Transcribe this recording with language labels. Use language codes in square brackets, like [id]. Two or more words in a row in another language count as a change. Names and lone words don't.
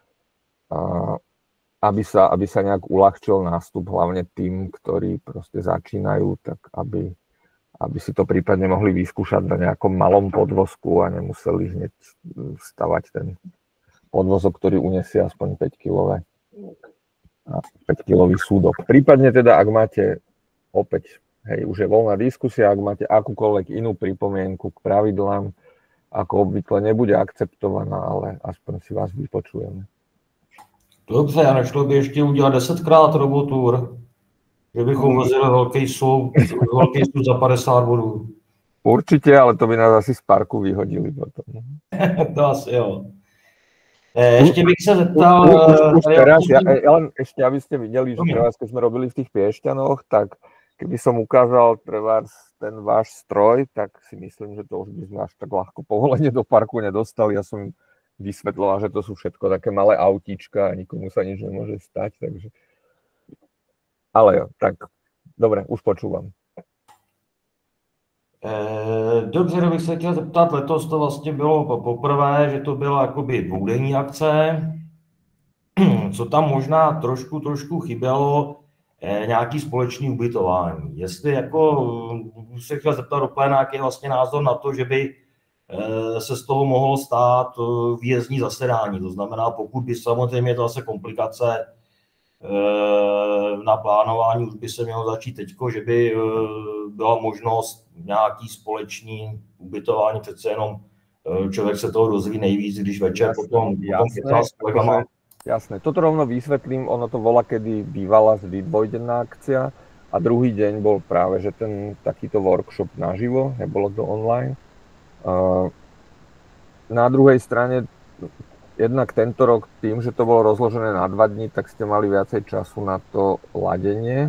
[sk] aby sa nejak uľahčil nástup hlavne tým, ktorí proste začínajú, tak aby si to prípadne mohli vyskúšať na nejakom malom podvozku a nemuseli hneď stavať ten podvozok, ktorý uniesie aspoň 5-kilový súdok. Prípadne teda, ak máte opäť, hej, už je voľná diskusia, ak máte akúkoľvek inú pripomienku k pravidlám, ako obvykle nebude akceptovaná, ale aspoň si vás vypočujeme. [cs] Dobře, a nešlo by ještě udělat 10krát robotur, že bychom vozili velký soud za 50 bodů. [sk] Určite, ale to by nás asi z parku vyhodili potom. [cs] To asi jo. Ešte bych sa zeptal... [sk] Už teraz, ja len ešte, aby ste videli, že teraz, keď sme robili v tých Piešťanoch, tak keby som ukázal ten váš stroj, tak si myslím, že to už by sme až tak ľahko povolenie do parku nedostali. Ja som im vysvetloval, že to sú všetko také malé autíčka a nikomu sa nič nemôže stať, takže... Ale jo, tak dobre, už počúvam. [cs] Dobře, bych se chtěl zeptat, letos to vlastně bylo poprvé, že to byla jakoby dvoudenní akce. Co tam možná trošku chybělo, nějaký společný ubytování. Jestli jako se chtěl zeptat do pléna, jaký je vlastně názor na to, že by se z toho mohlo stát výjezdní zasedání. To znamená, pokud by samozřejmě to zase komplikace na plánování už by se mělo začít teďko, že by byla možnost nějaký společný ubytování, přece jenom člověk se toho dozví nejvíc, když večer potom kecá s kolegama. [sk] Jasné, toto rovno vysvetlím, ono to volá, kedy bývala vždy dvojdenná akcia a druhý deň bol práve, že ten takýto workshop naživo, nebolo to online. Na druhej strane jednak tento rok tým, že to bolo rozložené na 2 dní, tak ste mali viacej času na to ladenie.